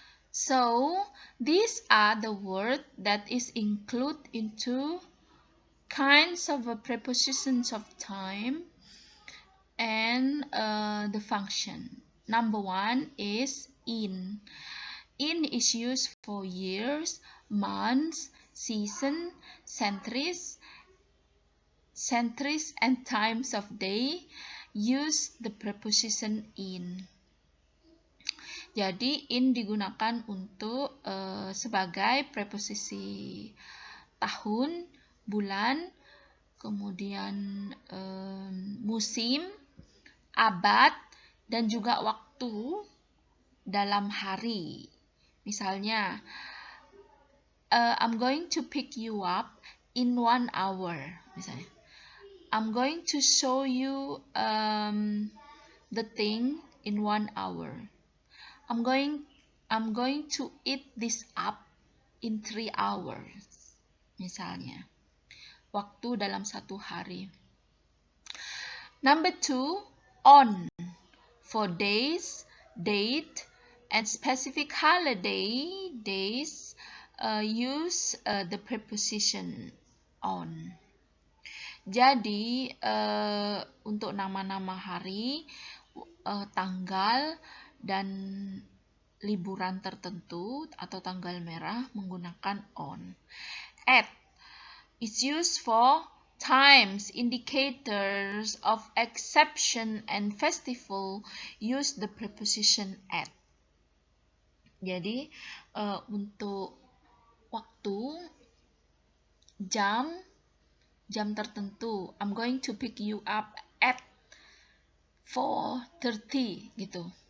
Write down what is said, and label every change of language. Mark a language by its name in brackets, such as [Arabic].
[English] So these are the words that is included into kinds of prepositions of time and the function. Number one is in. In is used for years, months, season, centuries, and times of day. Use the preposition in. [Indonesian] Jadi in digunakan untuk sebagai preposisi tahun, bulan, kemudian musim, abad, dan juga waktu dalam hari. [English] Misalnya, I'm going to pick you up in 1 hour. Misalnya, I'm going to show you the thing in 1 hour. I'm going to eat this up in 3 hours. [Indonesian] Misalnya, waktu dalam 1 hari. [English] Number 2, on, for days, date, and specific holiday days. Use the preposition on. [Indonesian] Jadi untuk nama-nama hari, tanggal, dan liburan tertentu atau tanggal merah menggunakan on. [English] At is used for times, indicators of exception, and festival. Use the preposition at. Jadi untuk waktu, jam tertentu, I'm going to pick you up at 4:30 gitu.